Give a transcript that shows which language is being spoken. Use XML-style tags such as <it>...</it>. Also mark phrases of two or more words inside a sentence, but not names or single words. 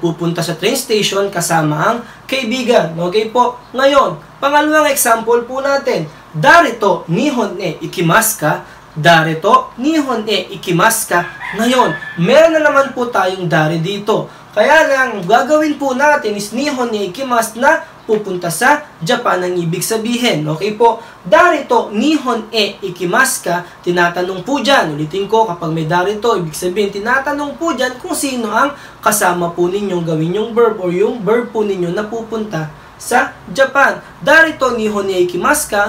<tl>Pupunta sa train station kasama ang kaibigan. Okay po? Ngayon, pangalawang example po natin.</tl> <ja>だれと日本へ行きますか? だれと日本へ行きますか?</ja> <tl>Ngayon, meron na naman po tayong dare dito. Kaya lang, gagawin po natin is</tl> <ja>日本へ行きます</ja> <tl>na pupunta sa Japan ang ibig sabihin. Okay po?</tl> <ja>だれと日本へ行きますか?</ja> <tl>Tinatanong po dyan. Ulitin ko, kapag may darito, ibig sabihin, tinatanong po dyan kung sino ang kasama po ninyong gawin yung verb or yung verb po ninyo na pupunta sa Japan.</tl> <ja>だれと日本へ行きますか?</ja>